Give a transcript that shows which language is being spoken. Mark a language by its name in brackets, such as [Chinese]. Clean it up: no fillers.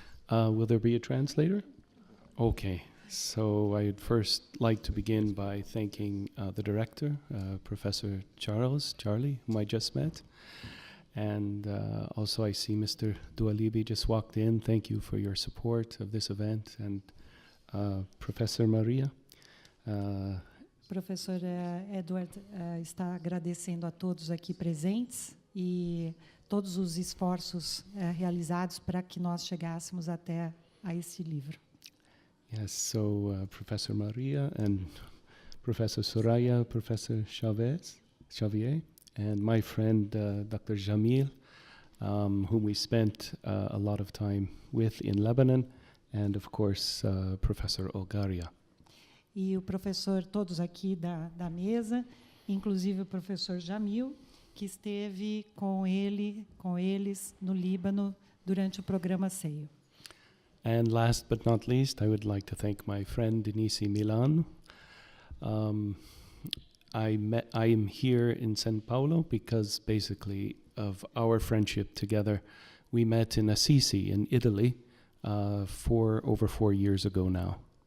[English] Will there be a translator? Okay. So I'd first like to begin by thanking the director, Professor Charlie, whom I just met. And also I see Mr. Dualibi just walked in. Thank you for your support of this event. And Professor Maria. [Portuguese] Professor Edward está agradecendo a todos aqui presentes e todos os esforços realizados para que nós chegássemos até a esse livro. [English] Yes, so Professor Maria and Professor Soraya, Professor Xavier, and my friend Dr. Jamil, whom we spent a lot of time with in Lebanon, and of course Professor Olgaria. [Portuguese] E o professor, todos aqui da mesa, inclusive o professor Jamil, que esteve com eles no Líbano durante o programa SEIO. [English] And last but not least, I would like to thank my friend Denise Milan. I am here in São Paulo because basically of our friendship together. We met in Assisi in Italy over 4 years ago now.